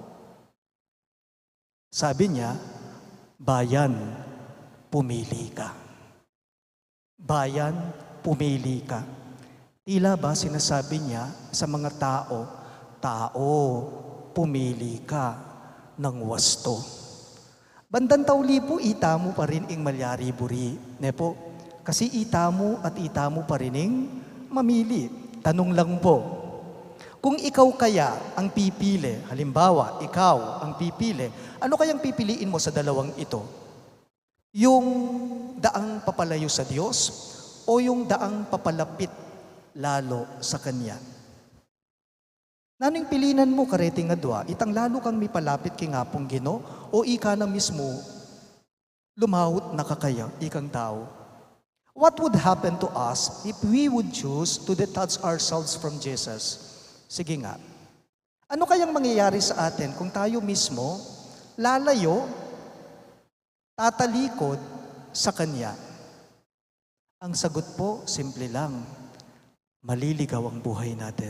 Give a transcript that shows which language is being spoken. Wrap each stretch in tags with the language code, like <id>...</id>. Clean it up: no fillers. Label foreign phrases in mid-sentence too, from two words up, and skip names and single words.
<tl>Sabi niya, bayan, pumili ka. Bayan, pumili ka. Tila ba sinasabi niya sa mga tao, tao, pumili ka ng wasto.</tl> <pam>Bandan tauli po, itamu pa rin ing malyari buri. Nepo, kasi itamu at itamu pa rin ing mamili.</pam> <tl>Tanong lang po, kung ikaw kaya ang pipili, halimbawa, ikaw ang pipili, ano kayang pipiliin mo sa dalawang ito? Yung daang papalayo sa Diyos o yung daang papalapit lalo sa Kanya?</tl> <pam>Naning pilinan mo kareting nga dua, itang lalo kang mipalapit kay ngapong Gino o ika na mismo lumawot na kakaya, ikang tao.</pam> <en>What would happen to us if we would choose to detach ourselves from Jesus?</en> <tl>Sige nga. Ano kayang mangyayari sa atin kung tayo mismo lalayo, tatalikod sa Kanya? Ang sagot po, simple lang. Maliligaw ang buhay natin.</tl>